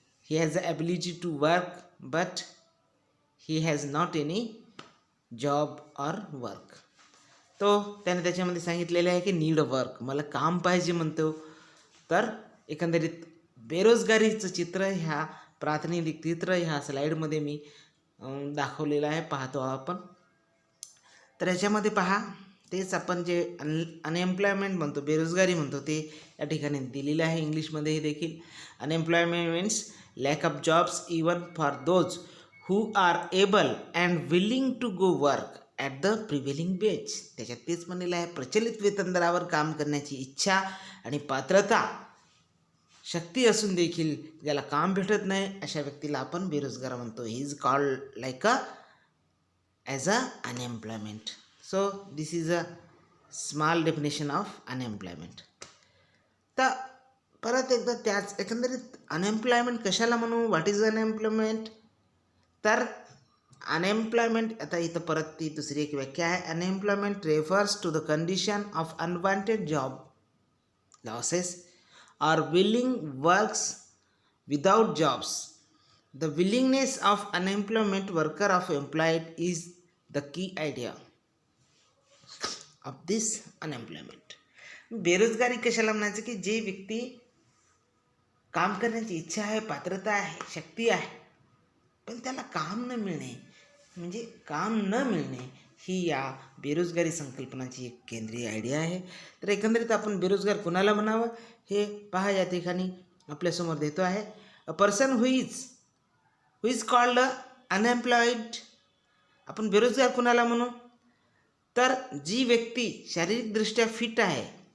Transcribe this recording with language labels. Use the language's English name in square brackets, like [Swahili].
[English] He has the ability to work but he has not any job or work. [Marathi] तो त्याने त्याच्यामध्ये सांगितलेलं आहे की [English] need work, [Marathi] मला काम पाहिजे म्हणतो. तर एकंदरीत बेरोजगारीचं चित्र, ह्या प्रातिनिधिक चित्र ह्या स्लाईडमध्ये मी दाखवलेलं आहे, पाहतो आपण. तर ह्याच्यामध्ये पहा, तेच आपण जे अनएम्प्लॉयमेंट म्हणतो, बेरोजगारी म्हणतो, ते या ठिकाणी दिलेलं आहे इंग्लिशमध्ये देखील. [English] Unemployment means lack of jobs even for those who are able and willing to go work at the prevailing wage. [Marathi] त्याच्यात तेच म्हणलेलं आहे, प्रचलित वेतन दरावर काम करण्याची इच्छा आणि पात्रता शक्ती असून देखील ज्याला काम भेटत नाही अशा व्यक्तीला आपण बेरोजगार म्हणतो. [English] He is called like as a unemployment. So this is a small definition of unemployment. [Marathi] तर परत एकदा त्याच एकंदरीत अनएम्प्लॉयमेंट कशाला म्हणू, [English] What is unemployment. [Marathi] तर अनएम्प्लॉयमेंट, आता इथं परत ती दुसरी एक व्याख्या आहे. [English] Unemployment refers to the condition of unwanted job losses or willing works without jobs. The willingness of unemployment worker of employed is the key idea of this unemployment. [Marathi] बेरोजगारी कशाला म्हणायचं की जे व्यक्ती काम करण्याची इच्छा आहे, पात्रता आहे, शक्ती आहे, पण त्याला काम न मिळणे, म्हणजे काम न मिळणे ही या बेरोजगारी संकल्पनाची एक केंद्रीय आयडिया आहे. तर एकंदरीत आपण बेरोजगार कोणाला म्हणावं हे पहा या ठिकाणी आपल्यासमोर देतो आहे. [English] A person who is called unemployed. [Marathi] आपण बेरोजगार कोणाला म्हणू, तर जी व्यक्ती शारीरिकदृष्ट्या फिट आहे.